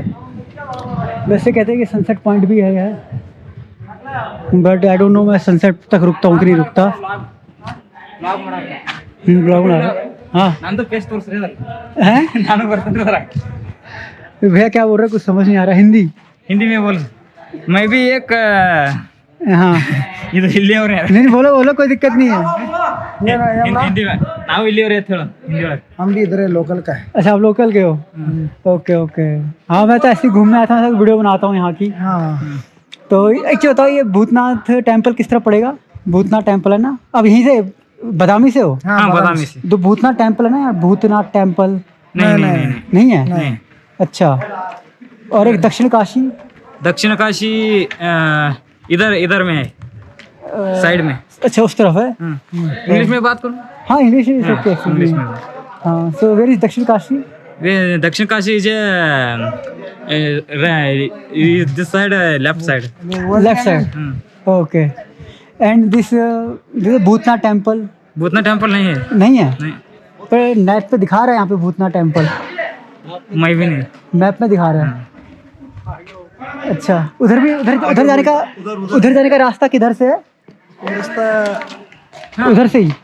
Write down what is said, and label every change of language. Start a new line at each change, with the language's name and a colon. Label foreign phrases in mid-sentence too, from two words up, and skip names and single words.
Hindi: वैसे कहते हैं कि सनसेट पॉइंट भी है,
English: But I don't know
Hindi: मैं सनसेट तक रुकता हूँ कि नहीं रुकता। ब्लॉग बना रहा हाँ भैया क्या बोल रहे, कुछ समझ नहीं आ रहा। हिंदी में बोल। मैं भी एक हाँ
Kannada: ಇದು ಇಲ್ಲಿ ಅವರೇ
Hindi: नहीं बोलो कोई दिक्कत नहीं है। हिंदी में
Kannada: ನಾವು ಇಲ್ಲಿ ಅವರೇ ಅಂತ ಹೇಳು हिंदी ಒಳಗೆ।
Hindi: हम भी इधर लोकल का है। अच्छा आप लोकल के हो? ओके हाँ मैं तो ऐसे ही घूमने आता हूँ, वीडियो बनाता हूँ यहाँ की। हाँ तो एक चीज़ बताओ, ये भूतनाथ टेम्पल किस तरह पड़ेगा? भूतनाथ टेम्पल है ना, अब यहीं से बादामी से हो? हाँ बादामी से। तो भूतनाथ टेम्पल है ना यार, भूतनाथ टेम्पल नहीं है? अच्छा। और एक दक्षिण काशी इधर में है, साइड में। अच्छा उस तरफ है। इंग्लिश में बात करूँ? हाँ इंग्लिश में
English: So where is Dakshin Kashi? Dakshin Kashi is this side, left side. Left side. Okay. And this is Bhutnath temple.
Hindi: भूतनाथ टेम्पल नहीं है। नहीं है, नहीं, पर नेट पे दिखा रहा है यहाँ पे भूतनाथ टेम्पल, मैं भी नहीं। मैप में दिखा रहा है। अच्छा, उधर भी उधर जाने का रास्ता किधर से है? उधर से ही,